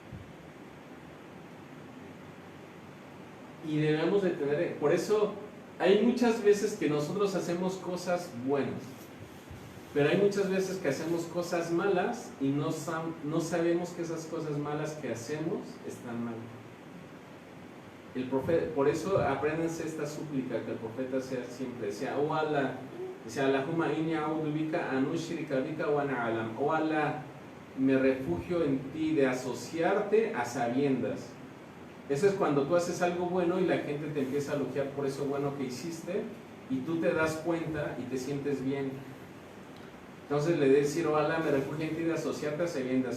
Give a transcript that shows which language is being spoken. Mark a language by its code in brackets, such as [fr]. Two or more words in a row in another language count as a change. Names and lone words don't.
[es] Y debemos de tener, por eso hay muchas veces que nosotros hacemos cosas buenas, pero hay muchas veces que hacemos cosas malas y no sabemos que esas cosas malas que hacemos están mal. El profeta, por eso apréndanse esta súplica que el profeta siempre decía, oh Allah, decía, [ar] اللهم إني أعوذ بك أن أشرك بك وأنا أعلم. [es] Oh Allah, me refugio en ti de asociarte a sabiendas. Eso es cuando tú haces algo bueno y la gente te empieza a elogiar por eso bueno que hiciste y tú te das cuenta y te sientes bien. Entonces le debes decir, oh Allah, me refugio en ti de asociarte a sabiendas.